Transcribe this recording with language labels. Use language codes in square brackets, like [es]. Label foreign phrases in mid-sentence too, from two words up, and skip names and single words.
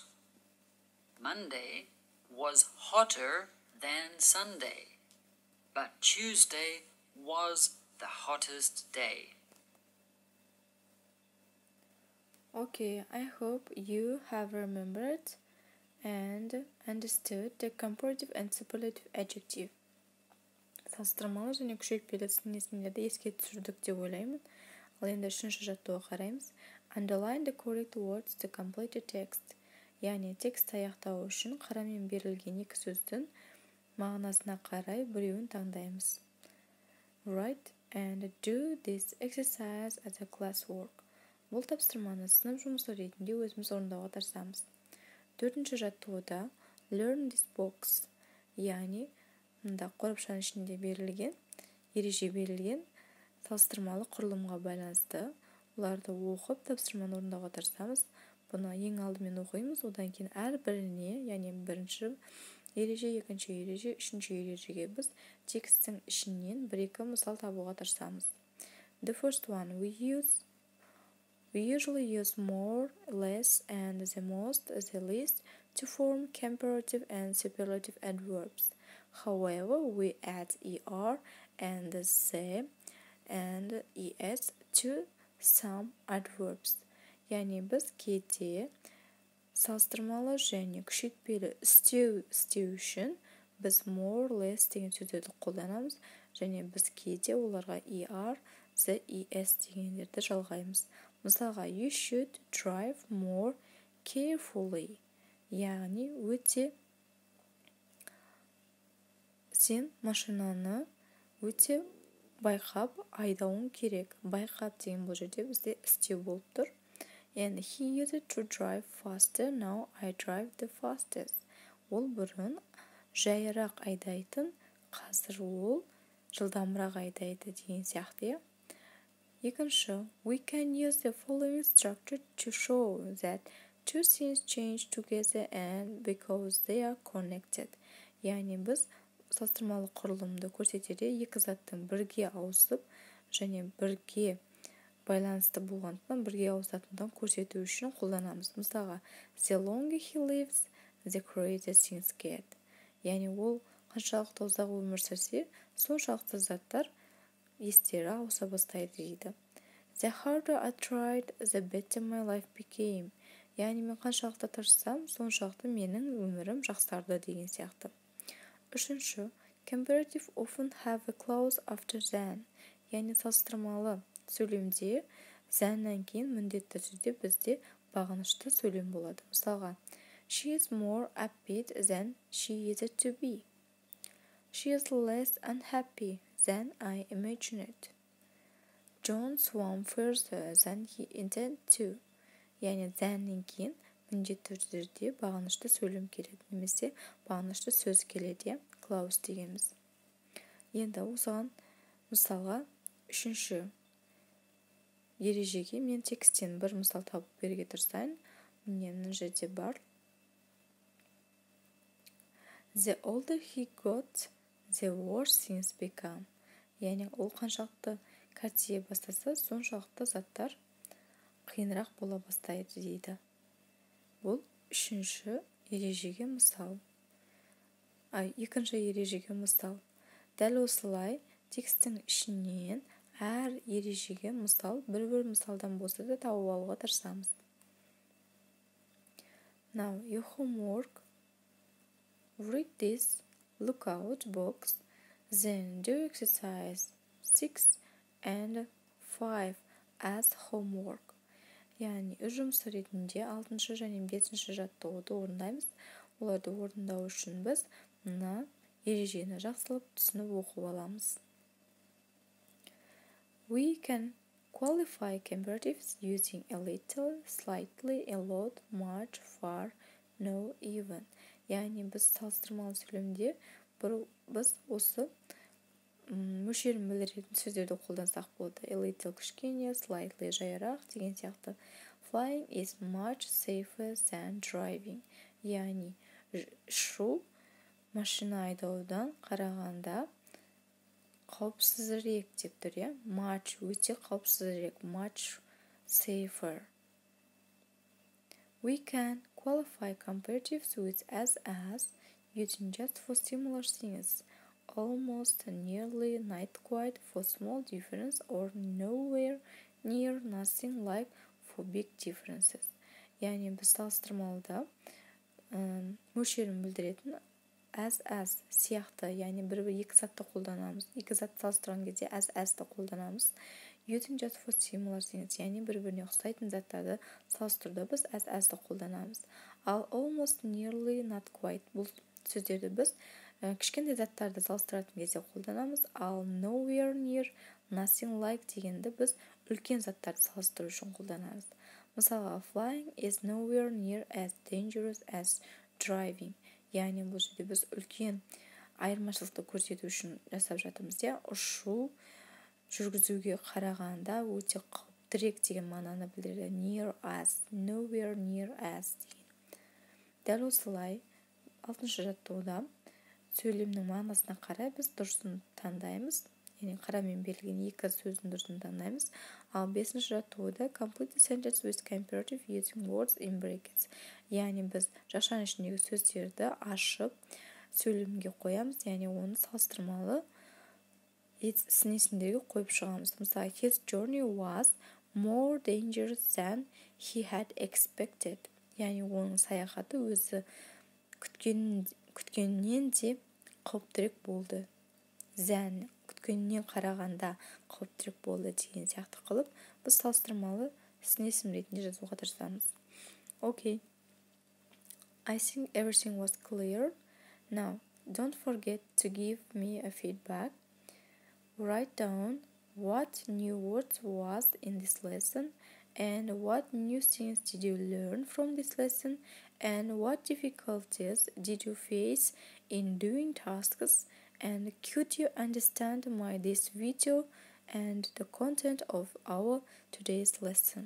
[en] Monday was hotter than Sunday, but Tuesday was the hottest day. Okay, I hope you have remembered and understood the comparative and superlative adjective. [kk] Салыстырмалы және күшейтпелі сын есімдерді еске түсірдік деп ойлаймын. Ал енді үшінші жаттығуға қараймыз. [en] Underline the correct words to complete the text. [kk] Яғни текст аяқтау үшін қарамен берілген екі сөздің мағынасына қарай біреуін таңдаймыз. [en] Write and do this exercise as a classwork. [kk] Бұл тапсырманы сынып жұмысы ретінде өзіміз орындауға тырысамыз. Төртінші жаттығуда [en] learn this box, [kk] яғни мұнда қорапшаның ішінде берілген, ереже берілген салыстырмалы құрылымға байланысты оларды оқып тапсырманы орындауға тырысамыз. Бұны ең алдымен оқимыз, одан кейін әрбіріне, яғни бірінші ереже, екінші ереже, үшінші ережеге біз текстің ішінен бір-екі мысал табуға тырысамыз. [en] The first one, we usually use more, less, and the most, the least to form comparative and superlative adverbs. However, we add er and the and es to some adverbs. [kk] Яғни біз кейде салыстырмалы және күшейтпелі істеу үшін біз [en] more, less [kk] деген сөздерді қолданамыз, және біз кейде оларға [en] er, the, es [kk] дегендерді жалғаймыз. Мысалға, [en] you should drive more carefully. [kk] Яғни өте сен машинаны өте байқап айдауың керек. Байқап деген бұл жерде бізде істеу болып тұр. [en] And he used to drive faster, now I drive the fastest. [kk] Ол бұрын жайырақ айдайтын, қазір ол жылдамырақ айдайды деген сияқты. Екінші, [en] we can use the following structure to show that two things change together and because they are connected. [kk] Яғни біз салыстырмалы құрылымды көрсетерде екі заттың бірге ауысып және бірге байланысты болғандықтан бірге ауысатындығын көрсету үшін қолданамыз. Мысалға, [en] the longer he lives, the crazier things get. [kk] Яғни ол қаншалықты ұзақ өмір сүрсе, соншалықты заттар естері ауыса бастайды дейді. [en] The harder I tried, the better my life became. [kk] Яғни мен қаншалықты тырыссам, соншалықты менің өмірім жақсарды деген сияқты. [en] Үшінші, comparative often have a clause after than. [kk] Яғни салыстырмалы сөйлемде thanнан кейін міндетті түрде бізде бағынышты сөйлем болады. Мысалға, [en] she is more upbeat than she used to be. She is less unhappy than I imagined. John swam further than he intended to. [kk] Яғни thanнен кейін міндетті түрде бағынышты сөйлем келеді, немесе бағынышты сөз келеді, clause дегеніміз. Енді осыған мысалға үшінші ережеге мен тексттен бір мысал табып беруге тырысайын. Міне мына жерде бар. The older he got, the worse things become. Яғни ол қаншалықты қартая бастаса, соншалықты заттар қиынырақ бола бастайды дейді. Бұл үшінші ережеге мысал. Екінші ережеге мысал. Дәл осылай текстің ішінен әр ережеге мысал, бір-бір мысалдан болса да тауып алуға тырысамыз. [en] Now, your homework. Read this lookout box, then do exercise 6 and 5 as homework. [kk] Яғни жұмыс ретінде 6 және 5 жаттығуды орындаймыз. Оларды орындау үшін біз мына ережені жақсылап түсініп оқып аламыз. [en] We can qualify comparatives using a little, slightly, a lot, much, far, no, even. [kk] Яғни біз салыстырмалы сөйлемде біз осы мөлшерін білдіретін сөздерді қолдансақ болады. [en] A little [kk] кішкене, slightly жайырақ деген сияқты. [en] Flying is much safer than driving. [kk] Яғни ұшу машина айдаудан қарағанда қауіпсізірек деп тұр, much өте қауіпсізірек, [en] much safer. We can qualify comparatives with as using just for similar things. Almost, nearly, not quite for small difference, or nowhere near, nothing like for big differences. [kk] Яғни біз салыстырмалыда мөлшерін білдіретін as сияқты, яғни екі затты қолданамыз. Екі затты салыстырған кезде as-ті қолданамыз. [en] Using just for similar things, [kk] яғни бір-біріне ұқсайтын заттарды салыстыруда біз as-ті қолданамыз. Ал [en] almost, nearly, not quite [kk] бұл сөздерді біз кішкентай заттарды салыстыратын кезде қолданамыз. Ал [en] nowhere near, nothing like [kk] дегенді біз үлкен заттарды салыстыру үшін қолданамыз. Мысалға, [en] flying is nowhere near as dangerous as driving. [kk] Яғни бұл жерде біз үлкен айырмашылықты көрсету үшін жасап жатырмыз. Ұшу жүргізуге қарағанда өте қауіптірек деген мағынаны білдіреді. [en] Near as, nowhere near as деген. [kk] Дәл осылай 6 жаттығуда сөйлемнің мағынасына қарай біз дұрысын таңдаймыз. Яғни қарамен берілген екі сөздің дұрысын таңдаймыз. Ал 5 жаттығуда [en] complete the sentence with comparative using words in brackets. [kk] Яғни біз жақшаның ішіндегі сөздерді ашып сөйлемге қоямыз, яғни оны салыстырмалы сын есімдерге қойып шығамыз. Мысалы, [en] his journey was more dangerous than he had expected. [kk] Яғни оның саяхаты өзі күткеннен де қауіптірек болды. Than күткеннен қарағанда қауіптірек болды деген сияқты қылып, біз салыстырмалы сын есім ретінде жазуға тырысамыз. [en] Okay. I think everything was clear. Now, don't forget to give me a feedback. Write down what new words was in this lesson, and what new things did you learn from this lesson, and what difficulties did you face in doing tasks, and could you understand this video and the content of our today's lesson.